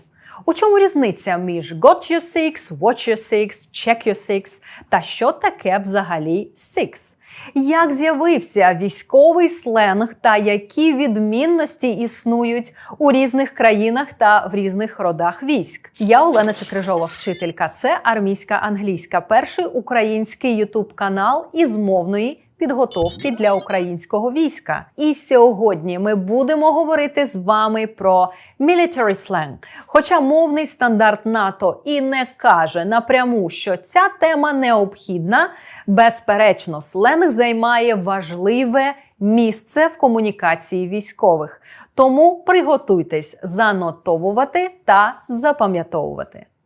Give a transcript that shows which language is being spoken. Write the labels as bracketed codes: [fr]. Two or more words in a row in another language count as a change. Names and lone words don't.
[uk] У чому різниця між [en] got your six, watch your six, check your six [uk] та що таке взагалі six? Як з'явився військовий сленг та які відмінності існують у різних країнах та в різних родах військ? Я Олена Чекрижова, вчителька. Це Армійська англійська, перший український ютуб-канал із мовної підготовки для українського війська. І сьогодні ми будемо говорити з вами про [en] military slang. [uk] Хоча мовний стандарт НАТО і не каже напряму, що ця тема необхідна, безперечно, сленг займає важливе місце в комунікації військових. Тому приготуйтесь занотовувати та запам'ятовувати.